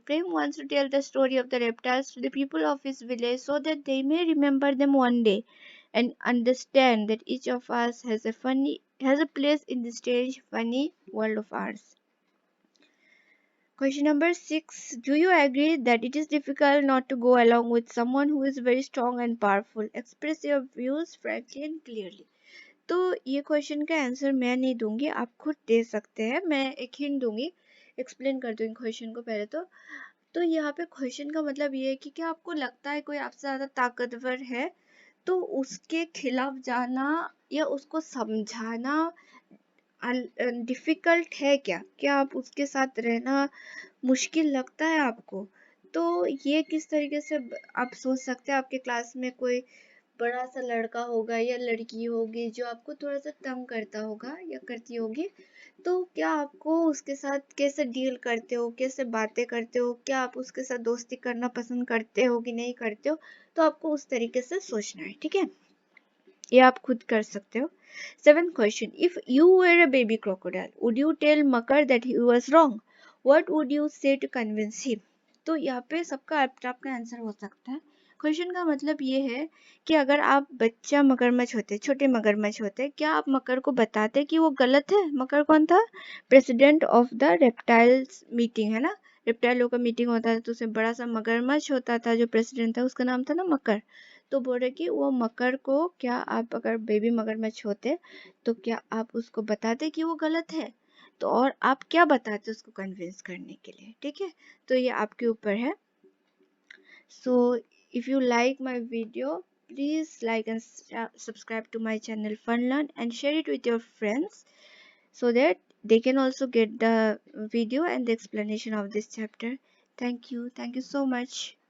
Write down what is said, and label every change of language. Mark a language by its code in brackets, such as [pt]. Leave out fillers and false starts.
[en] Prem wants to tell the story of the reptiles to the people of his village so that they may remember them one day and understand that each of us has a place in this strange funny world of ours. Question number 6. Do you agree that it is difficult not to go along with someone who is very strong and powerful? Express your views frankly and clearly. [hi] तो ये question का answer मैं नहीं दूंगी, आप खुद दे सकते हैं. मैं एक हिंट दूंगी, एक्सप्लेन कर दूंगी क्वेश्चन को पहले. तो यहाँ पे क्वेश्चन का मतलब ये है कि क्या आपको लगता है कोई आपसे ज़्यादा ताकतवर है तो उसके खिलाफ जाना या उसको समझाना डिफिकल्ट है? क्या आप उसके साथ रहना मुश्किल लगता है आपको? तो ये किस तरीके से आप सोच सकते हैं. आपके क्लास में कोई बड़ा सा लड़का होगा या लड़की होगी जो आपको थोड़ा सा तंग करता होगा या करती होगी, तो क्या आपको उसके साथ कैसे डील करते हो, कैसे बातें करते हो, क्या आप उसके साथ दोस्ती करना पसंद करते हो कि नहीं करते हो? तो आपको उस तरीके से सोचना है, ठीक है. ये आप खुद कर सकते हो. 7th question. [en] If you were a baby crocodile, would you tell Makar that he was wrong? What would you say to convince him? [hi] तो यहाँ पे सबका अपना अपना आंसर हो सकता है. क्वेश्चन का मतलब ये है कि अगर आप बच्चा मगरमच्छ होते, छोटे मगरमच्छ होते, क्या आप मकर को बताते कि वो गलत है? मकर कौन था? President of the reptiles meeting, है ना. रेप्टाइलों का मीटिंग होता था तो उसमें बड़ा सा मगरमच्छ होता था जो प्रेसिडेंट था, उसका नाम था ना मकर. तो बोल रहे कि वो मकर को क्या आप अगर बेबी मगरमच्छ होते तो क्या आप उसको बताते कि वो गलत है? तो और आप क्या बताते उसको कन्विंस करने के लिए, ठीक है. तो ये आपके ऊपर है. [en] So if you like my video, please like and subscribe to my channel Funlearn and share it with your friends so that they can also get the video and the explanation of this chapter. Thank you so much.